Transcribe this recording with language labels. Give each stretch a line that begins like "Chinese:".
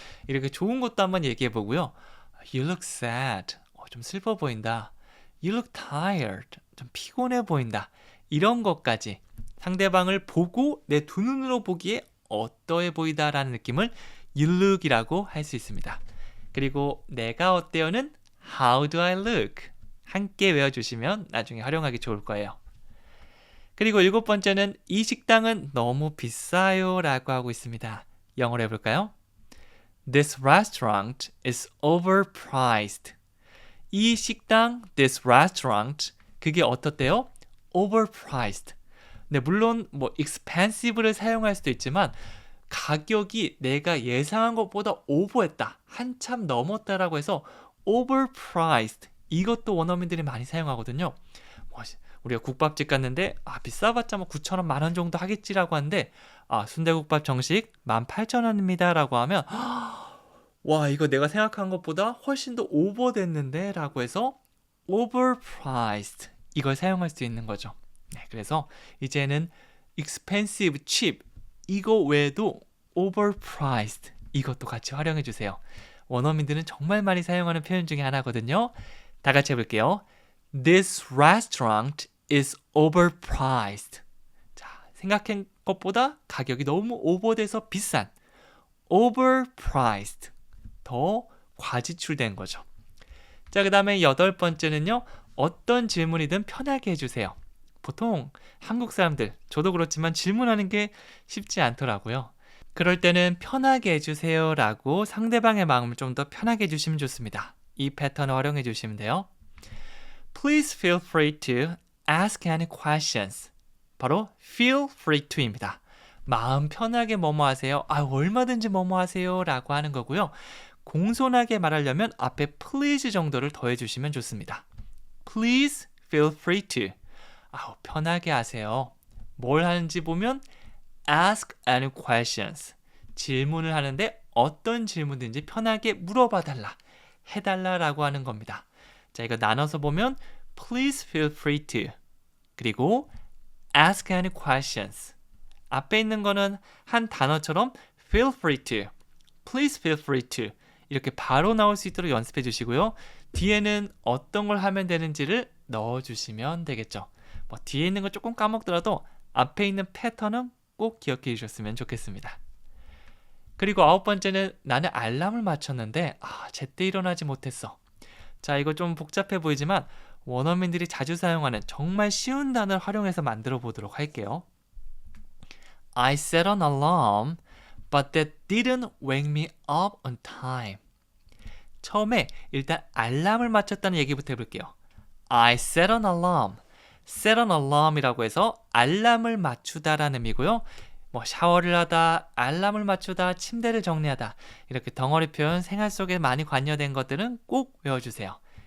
Korean: 이렇게 좋은 것도 한번 얘기해 보고요.
English: You look sad.
Korean: 좀 슬퍼 보인다.
English: You look tired.
Korean: 좀 피곤해 보인다. 이런 것까지 상대방을 보고 내 두 눈으로 보기에 어떠해 보이다라는 느낌을 you look이라고 할 수 있습니다. 그리고 내가 어때요는
English: How do I look?
Korean: 함께 외워주시면 나중에 활용하기 좋을 거예요. 그리고 7번째는 이 식당은 너무 비싸요 라고 하고 있습니다. 영어로 해볼까요?
English: This restaurant is overpriced.
Korean: 이 식당,
English: this restaurant,
Korean: 그게 어떻대요?
English: overpriced.
Korean: 네, 물론 expensive를 사용할 수도 있지만 가격이 내가 예상한 것보다 오버했다, 한참 넘었다라고 해서 overpriced, 이것도 원어민들이 많이 사용하거든요. 우리가 국밥집 갔는데 비싸봤자 9,000원, 만원 정도 하겠지라고 하는데 순대국밥 정식 18,000원입니다 라고 하면 와, 이거 내가 생각한 것보다 훨씬 더 오버됐는데 라고 해서 overpriced, 이걸 사용할 수 있는 거죠. 네, 그래서 이제는 expensive, cheap, 이거 외에도 overpriced, 이것도 같이 활용해 주세요. 원어민들은 정말 많이 사용하는 표현 중에 하나거든요. 다 같이 해볼게요.
English: This restaurant is overpriced.
Korean: 자, 생각한 것보다 가격이 너무 오버돼서 비싼, overpriced, 더 과지출된 거죠. 자, 그 다음에 8번째는요. 어떤 질문이든 편하게 해주세요. 보통 한국 사람들, 저도 그렇지만 질문하는 게 쉽지 않더라고요. 그럴 때는 편하게 해주세요 라고 상대방의 마음을 좀 더 편하게 해주시면 좋습니다. 이 패턴을 활용해 주시면 돼요.
English: Please feel free to ask any questions.
Korean: 바로 feel free to입니다. 마음 편하게 뭐뭐 하세요. 얼마든지 뭐뭐 하세요 라고 하는 거고요. 공손하게 말하려면 앞에 please 정도를 더해 주시면 좋습니다.
English: Please feel free to.
Korean: 편하게 하세요. 뭘 하는지 보면
English: ask any questions.
Korean: 질문을 하는데 어떤 질문든지 편하게 물어봐 달라, 해달라라고 하는 겁니다. 자, 이거 나눠서 보면
English: please feel free to,
Korean: 그리고
English: ask any questions.
Korean: 앞에 있는 거는 한 단어처럼 feel free to,
English: please feel free to
Korean: 이렇게 바로 나올 수 있도록 연습해 주시고요. 뒤에는 어떤 걸 하면 되는지를 넣어주시면 되겠죠. 뒤에 있는 거 조금 까먹더라도 앞에 있는 패턴은 꼭 기억해 주셨으면 좋겠습니다. 그리고 9번째는 나는 알람을 맞췄는데 제때 일어나지 못했어. 자, 이거 좀 복잡해 보이지만 원어민들이 자주 사용하는 정말 쉬운 단어를 활용해서 만들어 보도록 할게요.
English: I set an alarm, but that didn't wake me up on time.
Korean: 처음에 일단 알람을 맞췄다는 얘기부터 해볼게요.
English: I set an alarm.
Korean: set an alarm이라고 해서 알람을 맞추다라는 의미고요. 샤워를 하다, 알람을 맞추다, 침대를 정리하다, 이렇게 덩어리 표현 생활 속에 많이 관여된 것들은 꼭 외워주세요.